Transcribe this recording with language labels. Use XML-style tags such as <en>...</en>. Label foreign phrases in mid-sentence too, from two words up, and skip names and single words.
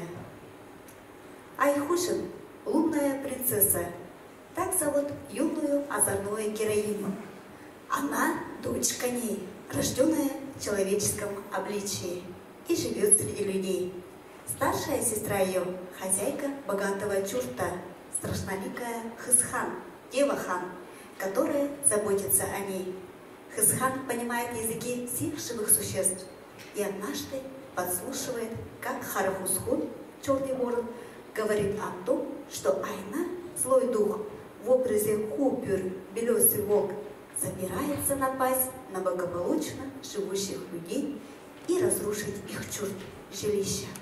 <ru>Айхушин – лунная принцесса. Так зовут юную озорную героиню. Она – дочь коней, рожденная в человеческом обличии, и живет среди людей. Старшая сестра ее – хозяйка богатого чурта, страшноликая Хысхан, Дева-хан, которая заботится о ней. Хысхан понимает языки всех живых существ и однажды подслушивает, как Харахусхун, черный ворон, говорит о том, что Айна, злой дух, в образе Хупюр, белесый волк, собирается напасть на благополучно живущих людей и разрушить их жилища.</ru>